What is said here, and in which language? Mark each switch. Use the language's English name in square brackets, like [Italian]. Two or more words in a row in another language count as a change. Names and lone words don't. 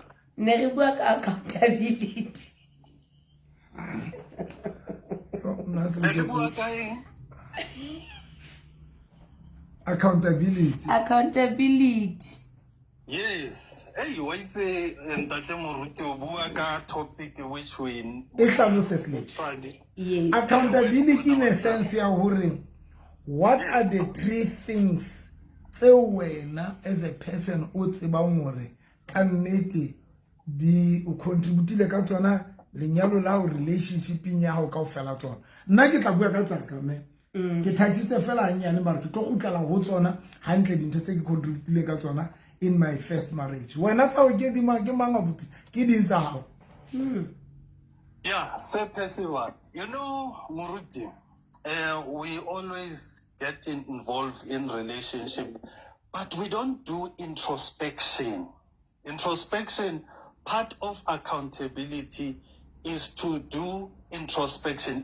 [Southern Sotho] Ne re bua ka accountability. Ke bua ka eng? [English] Accountability. [Southern Sotho] Yes. Hey, wa itse ntate Muruti o bua ka topic [English] which we Friday. Yes. Accountability in a sense [Southern Sotho] ya hore [English] what are the 3 things [Southern Sotho] wena [English] as a person [Southern Sotho] o tsebang hore ka nnete di o contribute ka tsona lenyalo la relationshiping ya go ka ofela tsona nna ke tla bua ka tsaka me ke thachitse fela nyane mara ke tlo gutlela go tsona hantle dintho tse ke contribute ka tsona [English] in my first marriage [Southern Sotho] wena tsa o ke di mang ke manga buti ke dintsa hao [English] Yeah, Sir Percival. You know, Muruti, we always get involved in relationship, but we don't do introspection. Introspection, part of accountability is to do introspection.